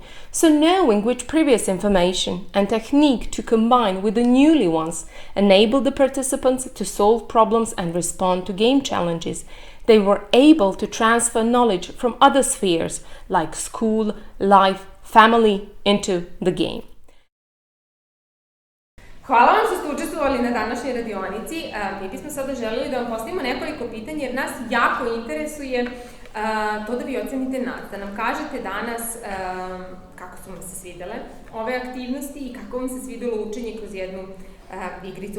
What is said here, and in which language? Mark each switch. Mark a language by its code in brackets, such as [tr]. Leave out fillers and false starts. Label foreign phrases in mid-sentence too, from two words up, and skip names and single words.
[en] So knowing which previous information and technique to combine with the newly ones enabled the participants to solve problems and respond to game challenges. they were able to transfer knowledge from other spheres like school, life, family into the game. [sr] Hvala vam što ste učestvovali na današnjoj radionici. Mi bismo sada želeli da vam postavimo nekoliko pitanja jer nas jako interesuje to da vi ocenite nas, da nam kažete danas kako su vam se svidele ove aktivnosti i kako vam se svidelo učenje kroz jednu igricu.